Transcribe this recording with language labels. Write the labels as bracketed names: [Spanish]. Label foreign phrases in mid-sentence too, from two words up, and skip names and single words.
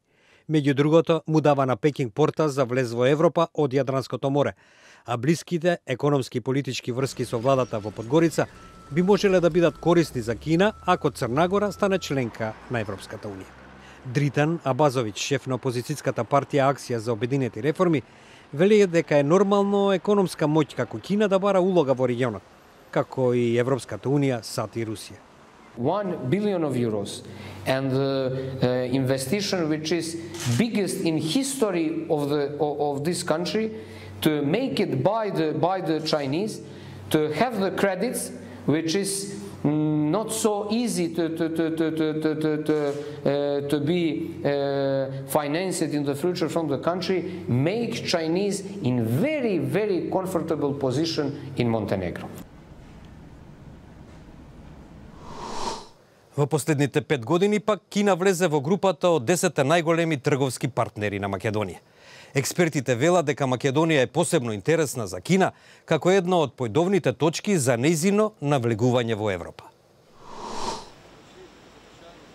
[Macedonian] Меѓу другото, му дава на Пекинг порта за влез во Европа од Јадранското море, а блиските економски и политички врски со владата во Подгорица би можеле да бидат корисни за Кина ако Црна Гора стане членка на Европската Унија. Дритан Абазовиќ, шеф на опозицијската партија Акција за обединети реформи, вели дека е нормално економска моќ како Кина да бара улога во регионот, како и Европската Унија, САД и Русија. [English] 1 billion of euros and the investigation which is biggest in history of this country to make it by the Chinese, to have the credits which is not so easy to be financed in the future from the country, make Chinese in very comfortable position in Montenegro. [Macedonian] Во последните 5 години пак Кина влезе во групата од 10 најголеми трговски партнери на Македонија. Експертите велат дека Македонија е посебно интересна за Кина како една од појдовните точки за нејзино навлегување во Европа.